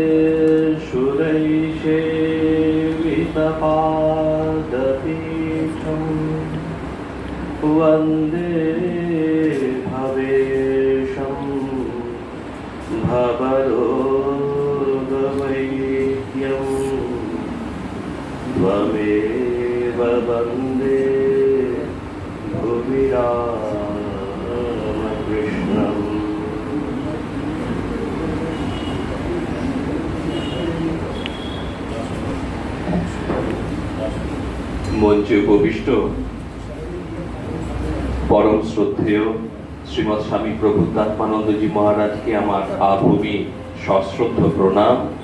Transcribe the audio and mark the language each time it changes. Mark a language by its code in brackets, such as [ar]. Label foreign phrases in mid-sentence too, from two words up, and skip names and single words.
[sa] सुरैषेवितपादपीठम् वन्दे भवेशं भवरोगवैद्यं त्वमेव वन्दे भुवि रामकृष्णम्। [bn] মঞ্চে উপবিষ্ট পরম শ্রদ্ধেয় শ্রীমৎ স্বামী প্রভুত্মানন্দজি মহারাজকে আমার আভূমি সশ্রদ্ধ প্রণাম।